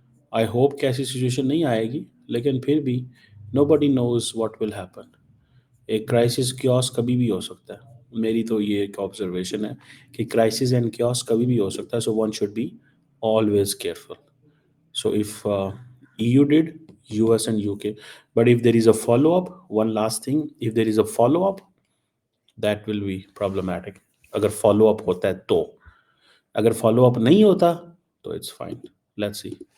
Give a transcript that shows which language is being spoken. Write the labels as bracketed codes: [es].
[ur] I hope کہ ایسی situation نہیں آئے گی, لیکن پھر بھی [en] Nobody knows what will happen. [ur] ایک کرائسس کیوس کبھی بھی ہو سکتا ہے. میری تو یہ ایک آبزرویشن ہے کہ کرائسس اینڈ کیوس کبھی بھی ہو سکتا ہے. [en] So one should be always careful. So if EU did, US and UK, but if there is a follow-up, one last thing, if there is a follow-up, that will be problematic. [ur] اگر follow up ہوتا ہے تو, اگر follow up نہیں ہوتا تو [en] it's fine. Let's see.